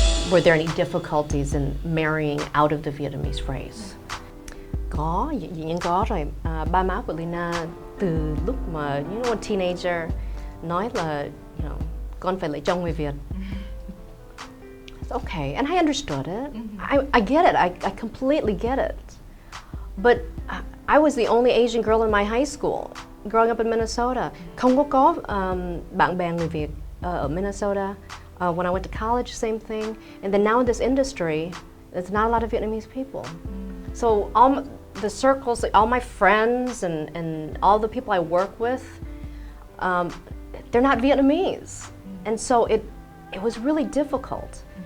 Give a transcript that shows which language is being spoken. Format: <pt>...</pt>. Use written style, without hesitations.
<en>were there any difficulties in marrying out of the Vietnamese race?</en> <vi>Có, dĩ nhiên có rồi. Ba má của Leyna từ lúc mà</vi> <en>a teenager</en> <vi>nói là con phải lấy chồng người Việt.</vi> <en>It's okay, and I understood it. I get it. I completely get it. But I was the only Asian girl in my high school growing up in Minnesota.</en> <vi>Không có bạn bè người Việt ở Minnesota.</vi> <en>When I went to college, same thing. And then now in this industry, there's not a lot of Vietnamese people. So all the circles, all my friends and all the people I work with, they're not Vietnamese. And so it was really difficult.</en>